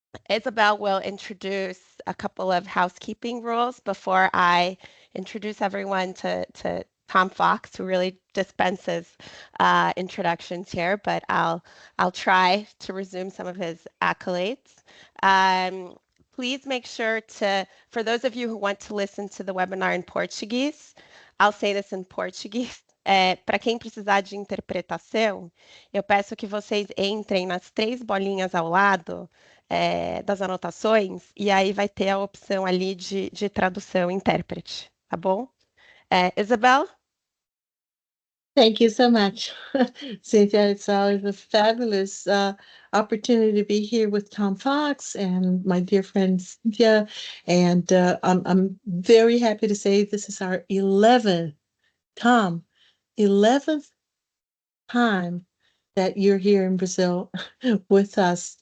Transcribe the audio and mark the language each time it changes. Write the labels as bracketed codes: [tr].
[en] Isabel will introduce a couple of housekeeping rules before I introduce everyone to Tom Fox, who really dispenses introductions here, but I'll try to resume some of his accolades. Please make sure to, for those of you who want to listen to the webinar in Portuguese, I'll say this in Portuguese. [pt] Para quem precisar de interpretação, eu peço que vocês entrem nas três bolinhas ao lado das anotações, e aí vai ter a opção ali de tradução intérprete, tá bom? [en] Isabel? Thank you so much, Cynthia. It's always a fabulous opportunity to be here with Tom Fox and my dear friend Cynthia. And I'm very happy to say this is our 11th, Tom, 11th time that you're here in Brazil with us.